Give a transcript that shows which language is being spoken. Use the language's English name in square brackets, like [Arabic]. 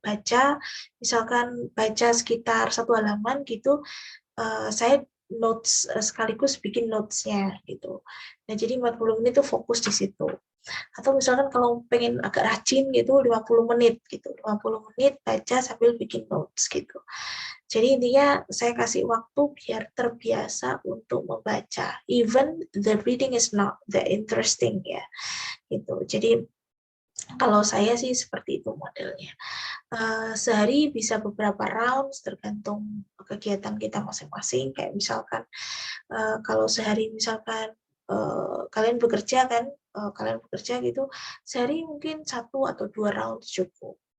[Indonesian] Baca, misalkan baca sekitar satu halaman gitu, saya notes sekaligus bikin notes-nya gitu. Nah, jadi 40 menit itu fokus di situ. Atau misalkan kalau pengen agak rajin gitu 50 menit gitu. 50 menit baca sambil bikin notes gitu. Jadi intinya saya kasih waktu biar terbiasa untuk membaca. [English] Even the reading is not that interesting ya. [Indonesian] Gitu. Jadi kalau saya sih seperti itu modelnya. Sehari bisa beberapa rounds tergantung kegiatan kita masing-masing. Kayak misalkan kalau sehari misalkan kalian bekerja kan, kalian bekerja gitu, sehari mungkin satu atau dua round cukup.